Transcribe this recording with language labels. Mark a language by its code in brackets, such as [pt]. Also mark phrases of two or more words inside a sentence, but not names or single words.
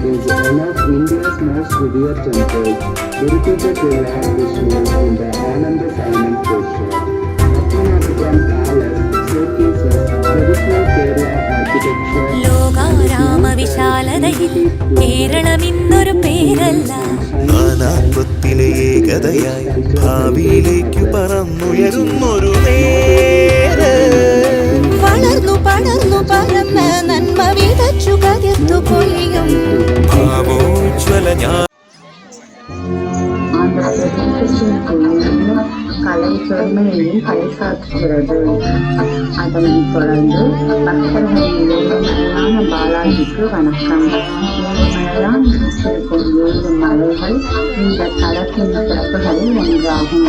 [en] is one of India's most revered temples, dedicated to Lord Vishnu in the Ananda Sayanam portion. Pattanathipuram Palace showcases traditional Kerala architecture. [ml] ലോകാരാമ വിശാലതയിൽ കേരളമിന്നൊരു പേരല്ല. നാനാത്വത്തിലെ ഏകതയായി ഭാവിയിലേക്കു പറന്നുയരുന്നൊരു നേര്. വളർന്നു പടർന്നു പരന്ന് നന്മ വിതച്ചു കതിർത്തു പൊലിയും ഭാവോജ്വല [ta] கலை பெருமையையும் பறைசாற்றுகிறது. அதனைத் தொடர்ந்து பக்தர்களின் ஏழுமலையான பாலாஜிக்கு வணக்கம். ஏழுமலையான் இருக்கும் 7 மலைகள் இந்த தலத்தின் சிறப்புகளில் ஒன்றாகும்.